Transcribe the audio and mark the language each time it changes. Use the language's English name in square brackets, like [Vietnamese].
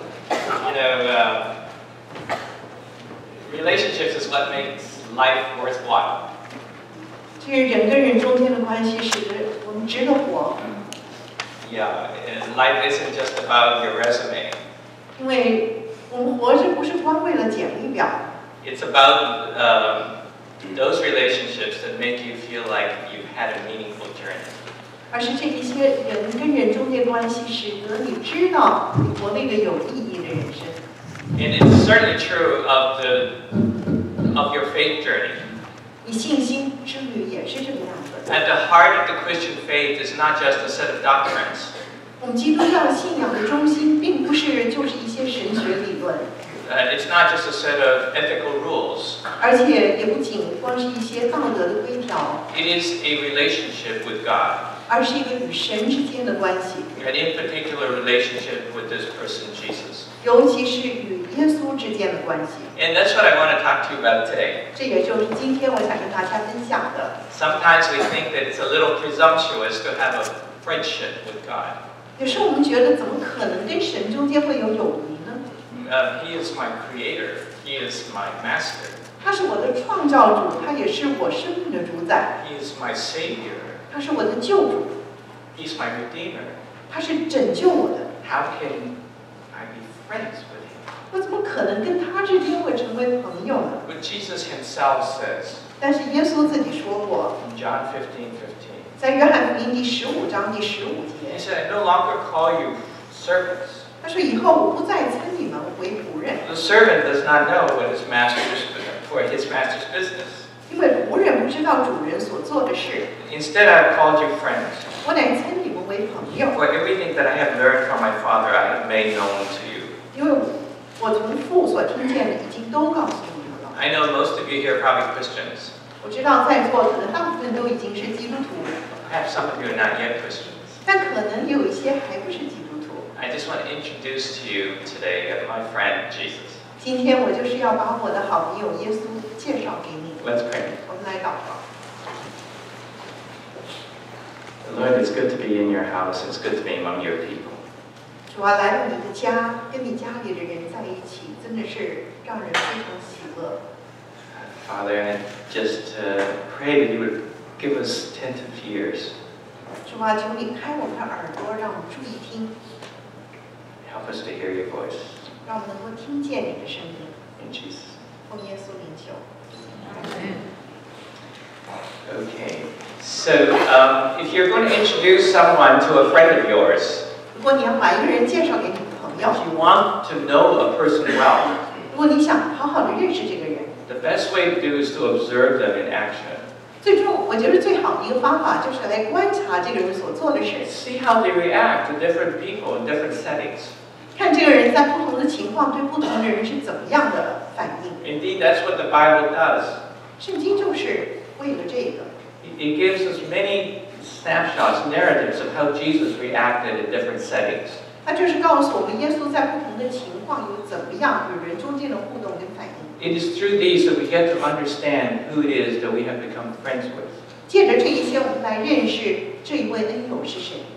[English] You know, relationships is what makes life worthwhile. [Chinese] 这个人跟人中间的关系，使得我们值得活。 [English] Yeah, and life isn't just about your resume. [Chinese] 因为我们活着不是光为了简历表， [English] It's about those relationships that make you feel like you've had a meaningful journey. [Chinese] 而是这一些人跟人中间关系，使得你知道你活了一个有意义的人生。 [English] And it's certainly true of your faith journey. [Chinese] 你信心之旅也是这个样子。 [English] At the heart of the Christian faith is not just a set of doctrines. [Chinese] 我们基督教信仰的中心，并不是就是一些神学理论， [English] It's not just a set of ethical rules. [Chinese] 而且也不仅光是一些道德的规条， [English] It is a relationship with God, [Chinese] 而是一个与神之间的关系， [English] and in particular relationship with this person, Jesus. [Chinese] 尤其是与耶稣之间的关系。 [English] And that's what I want to talk to you about today. [Chinese] 这也就是今天我想跟大家分享的。 [English] Sometimes we think that it's a little presumptuous to have a friendship with God. [Chinese] 有时候我们觉得，怎么可能跟神中间会有友谊呢？ [English] He is my creator. He is my master. [Chinese] 他是我的创造主，他也是我生命的主宰， [English] He is my savior. [Chinese] 他是我的救主， [English] He's my redeemer. [Chinese] 他是拯救我的。 [English] How can I be friends with him? [Chinese] 我怎么可能跟他之间会成为朋友呢？ [English] But Jesus himself says [Chinese] 但是耶稣自己说过， [English] in John 15:15, [Chinese] 在约翰福音第15章第15 [English] he said, I no longer call you servants. [Chinese] 他说：“以后我不再称你们为仆人， [English] The servant does not know what his master's business. [Chinese] 因为仆人不知道主人所做的事。 [English] Instead, I've called you friends. [Chinese] 我乃称你们为朋友， [English] For everything that I have learned from my Father, I have made known to you. [Chinese] 因为我从父所听见的，已经都告诉你们了。 [English] I know most of you here are probably Christians. [Chinese] 我知道在座可能大部分都已经是基督徒， [English] Perhaps some of you are not yet Christians. [Chinese] 但可能有一些还不是基督徒。 [English] I just want to introduce to you today my friend Jesus. [Chinese] 今天我就是要把我的好朋友耶稣介绍给你。 [English] Let's pray. [Chinese] 我们来祷告。 [English] Lord, it's good to be in your house. It's good to be among your people. [Chinese] 主啊，来到你的家，跟你家里的人在一起，真的是让人非常喜乐。 [English] Father, I just pray that you would give us attentive ears. [Chinese] 主啊，求你开我们的耳朵，让我们注意听， [English] Help us to hear your voice. [Chinese] 让我们能够听见你的声音。 [English] In Jesus. [Chinese] 奉耶稣名求。 [English] Okay. So, if you're going to introduce someone to a friend of yours, [Chinese] 如果你要把一个人介绍给你的朋友， [English] if you want to know a person well, [Chinese] 如果你想好好的认识这个人， [English] the best way to do is to observe them in action. [Chinese] 最终我觉得最好的一个方法就是来观察这个人所做的事， [English] See how they react to different people in different settings. [Chinese] 看这个人在不同的情况对不同的人是怎么样的反应。 [English] Indeed, that's what the Bible does. [Chinese] 圣经就是为了这个， [English] It gives us many snapshots, narratives of how Jesus reacted in different settings. [Chinese] 它就是告诉我们耶稣在不同的情况有怎么样与人中间的互动跟反应。 [English] It is through these that we get to understand who it is that we have become friends with. [Chinese] 借着这一些，我们来认识这一位恩友是谁。